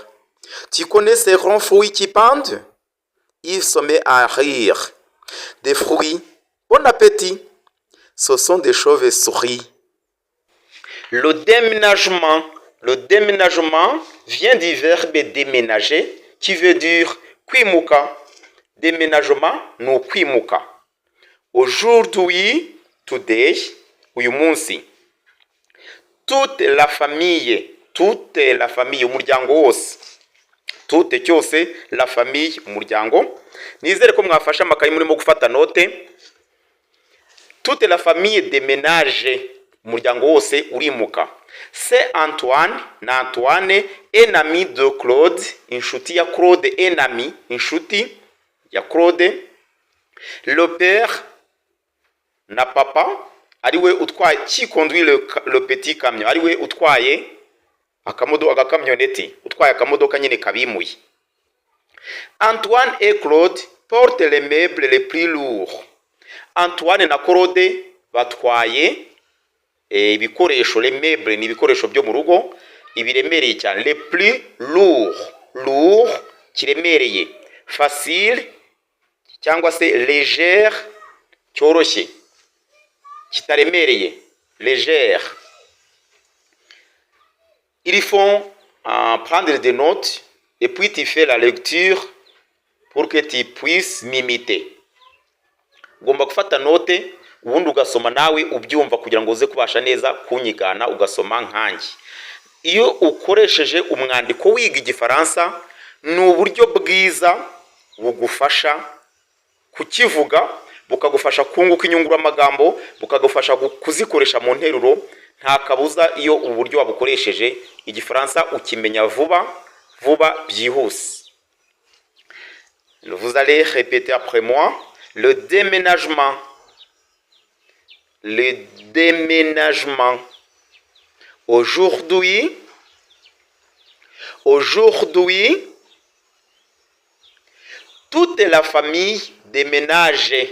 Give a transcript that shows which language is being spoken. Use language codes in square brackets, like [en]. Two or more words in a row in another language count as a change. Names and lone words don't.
[fr] Tu connais ces grands fruits qui pendent? Yves se met à rire. Des fruits. Bon appétit. Ce sont des chauves-souris. Le déménagement. Le déménagement vient du verbe déménager qui veut dire kwimuka. [rw] Déménagement no kwimuka. Aujourd'hui, today, uyu munsi. [fr] Toute la famille, [rw] umuryango wose. [fr] Toute cyose, la famille, [rw] umuryango. Nizere ko mwafasha amakayi murimo gufata note. [fr] Toute la famille déménage, [rw] umuryango wose urimuka. [fr] C'est Antoine, na Antoine, un ami de Claude, [rw] inshuti ya Claude, [fr] un ami, [rw] inshuti ya Claude. [fr] Le père, [rw] na papa, ariwe utwaye, [fr] qui conduit le petit camion, [rw] ariwe utwaye agakamyoneti, utwaye akamodoka nyine kabimuye. [fr] Antoine et Claude portent les meubles les plus lourds. [rw] Antoine na Claude batwaye ibikoresho, [fr] les meubles [rw] ni ibikoresho byo mu rugo ibiremereye cyane. [fr] Les plus lourds, lourd kiremereye, facile [rw] cyangwa se [fr] légère [rw] cyoroshye kitaremereye, [fr] légère. Ils font prendre des notes et puis tu fais la lecture pour que tu puisses m'imiter. [rw] Ugomba gufata note ubundi ugasoma nawe ubyumva kugira ngo uze kubasha neza kunyigana ugasoma nkanjye. Iyo ukoresheje umwandiko wiga igifaransa ni uburyo bwiza bugufasha kukivuga, bukagufasha kunguka inyunguramagambo, bukagufasha kuzikoresha mu nteruro. Nta kabuza iyo uburyo wabukoresheje igifaransa ukimenya vuba byihuse. [fr] Vous allez répéter après moi. Le déménagement. Le déménagement. Aujourd'hui, toute la famille déménage.